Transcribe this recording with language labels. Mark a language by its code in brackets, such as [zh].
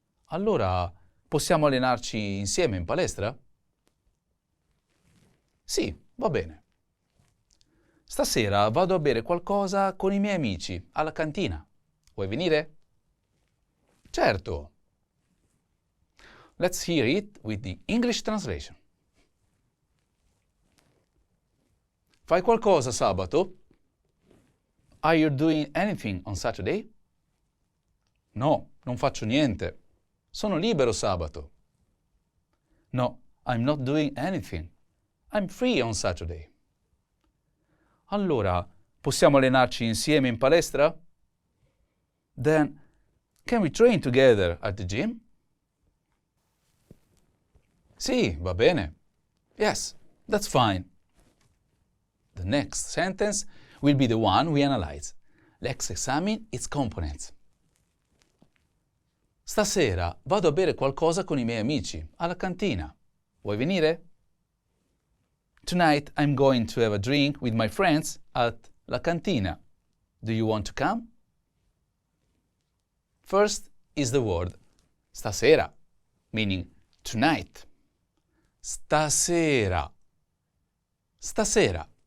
[it] Allora, possiamo allenarci insieme in palestra? Sì, va bene. Stasera vado a bere qualcosa con i miei amici alla cantina. Vuoi venire? Certo. [en] Let's hear it with the English translation. [it] Fai qualcosa sabato? [en] Are you doing anything on Saturday? [it] No, non faccio niente. Sono libero sabato. [en] No, I'm not doing anything. I'm free on Saturday. [it] Allora, possiamo allenarci insieme in palestra? [en] Then, can we train together at the gym? [it] Sì, va bene. [en] Yes, that's fine. The next sentence will be the one we analyze. Let's examine its components. [it] Stasera vado a bere qualcosa con i miei amici alla cantina. Vuoi venire? [en] Tonight I'm going to have a drink with my friends at La Cantina. Do you want to come? First is the word stasera, meaning tonight. [it] Stasera. Stasera.